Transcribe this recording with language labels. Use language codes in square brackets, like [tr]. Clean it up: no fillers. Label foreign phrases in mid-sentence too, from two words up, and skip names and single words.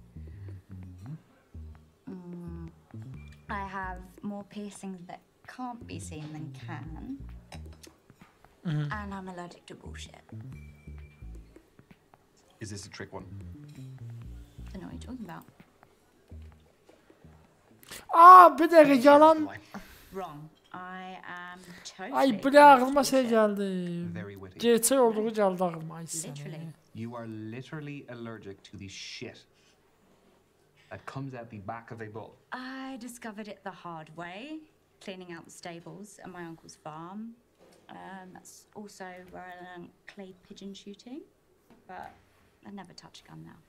[en] I have more piercings that can't be seen than can. And I'm allergic to bullshit. Is this a trick one? Don't know what you're talking about. [az] Aa, bir dəqiqə yalan. [en] Wrong. I am totally. [az] Ay, bu da ağlıma şey gəldi. [en] Very witty. [az] Gerçək olduğu gəldi ağlıma. Ay səni. [en] Literally. You are literally allergic to the shit that comes out the back of a bull. I discovered it the hard way, cleaning out the stables at my uncle's farm. That's also where I learned clay pigeon shooting, but I never touch a gun now.